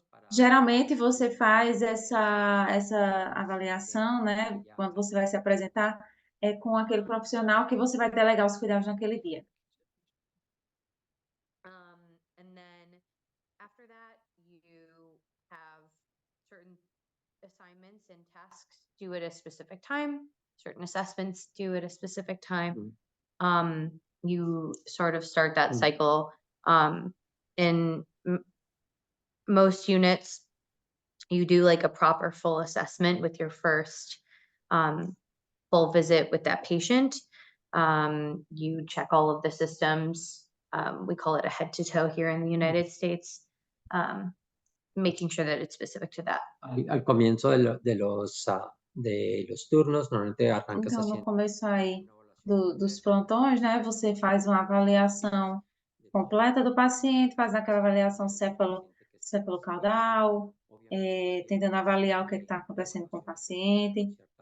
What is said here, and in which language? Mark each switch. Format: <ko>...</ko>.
<pt>Geralmente você faz essa avaliação, né? Quando você vai se apresentar, com aquele profissional que você vai delegar os cuidados naquele dia.</pt> <en>And then after that, you have certain assignments and tasks due at a specific time, certain assessments due at a specific time. You sort of start that cycle. In most units, you do like a proper full assessment with your first full visit with that patient. You check all of the systems. We call it a head to toe here in the United States, making sure that it's specific to that.</en> <es>Al comienzo de los turnos, normalmente arrancas</es> <pt>Então, no</pt> <es>haciendo</es> <pt>começo aí dos plantões, né? Você faz uma avaliação completa do paciente, faz aquela avaliação cefalocaudal, tentando avaliar o que está acontecendo com o paciente.</pt>